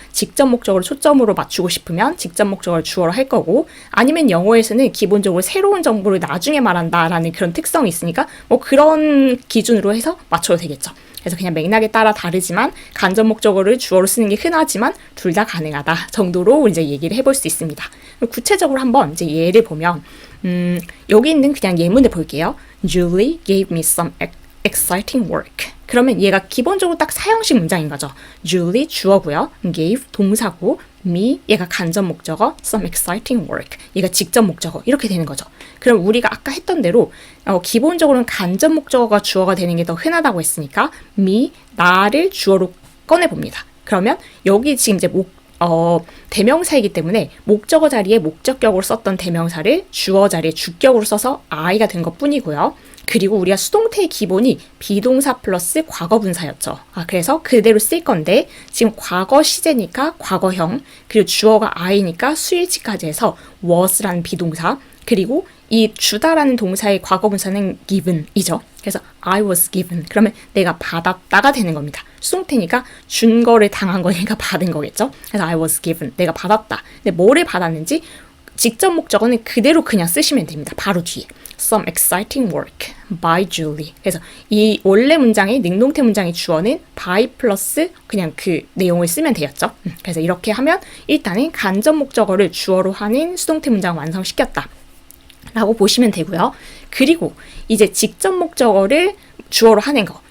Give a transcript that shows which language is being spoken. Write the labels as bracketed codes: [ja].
[ko] 직접 목적어를 초점으로 맞추고 싶으면 직접 목적어를 주어로 할 거고 아니면 영어에서는 기본적으로 새로운 정보를 나중에 말한다라는 그런 특성이 있으니까 그런 기준으로 해서 맞춰도 되겠죠. 그래서 그냥 맥락에 따라 다르지만 간접 목적어를 주어로 쓰는 게 흔하지만 둘 다 가능하다 정도로 이제 얘기를 해볼 수 있습니다. 구체적으로 한번 이제 예를 보면 여기 있는 그냥 예문을 볼게요. [en] Julie gave me some exciting work. [ko] 그러면 얘가 기본적으로 딱 사형식 문장인 거죠. Julie 주어고요. gave 동사고 me 얘가 간접 목적어, [en] some exciting work [ko] 얘가 직접 목적어 이렇게 되는 거죠. 그럼 우리가 아까 했던 대로 기본적으로는 간접 목적어가 주어가 되는 게 더 흔하다고 했으니까 me 나를 주어로 꺼내 봅니다. 그러면 여기 지금 이제 대명사이기 때문에 목적어 자리에 목적격으로 썼던 대명사를 주어 자리에 주격으로 써서 I가 된 것 뿐이고요. 그리고 우리가 수동태의 기본이 비동사 플러스 과거 분사였죠. 그래서 그대로 쓸 건데 지금 과거 시제니까 과거형 그리고 주어가 I니까 수일치까지 해서 was라는 비동사 그리고 이 주다라는 동사의 과거 분사는 given이죠. [en] 그래서 I was given. [ko] 그러면 내가 받았다가 되는 겁니다. 수동태니까 준 거를 당한 거니까 받은 거겠죠. [en] 그래서 I was given. [ko] 내가 받았다. 근데 뭐를 받았는지 직접 목적어는 그대로 그냥 쓰시면 됩니다. 바로 뒤에. [en] Some exciting work by Julie. [ko] 그래서 이 원래 문장의 능동태 문장의 주어는 by 플러스 그냥 그 내용을 쓰면 되었죠. 그래서 이렇게 하면 일단은 간접 목적어를 주어로 하는 수동태 문장을 완성시켰다. 라고 보시면 되고요. 그리고 이제 직접 목적어를 주어로 하는 거.